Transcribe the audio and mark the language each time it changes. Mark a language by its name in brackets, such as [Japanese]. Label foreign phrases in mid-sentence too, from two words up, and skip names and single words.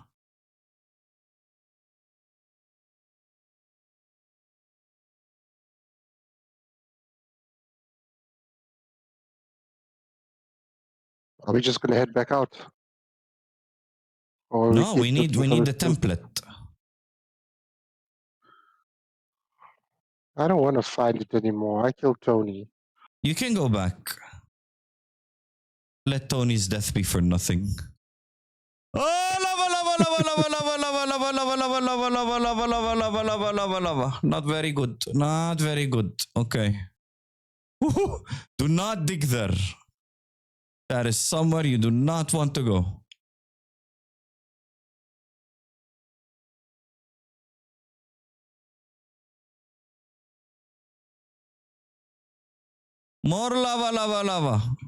[English] Are we just gonna head back out? Or No, we keep need looking for the template. I don't want to find it anymore. I killed Tony. You can go back. Let Tony's death be for nothing. Oh, lava, lava, lava, lava, lava, lava, lava, lava, lava, lava, lava, lava, lava, lava, lava, lava. Not very good. Not very good. Okay. Do not dig there. That is somewhere you do not want to go. More lava, lava, lava.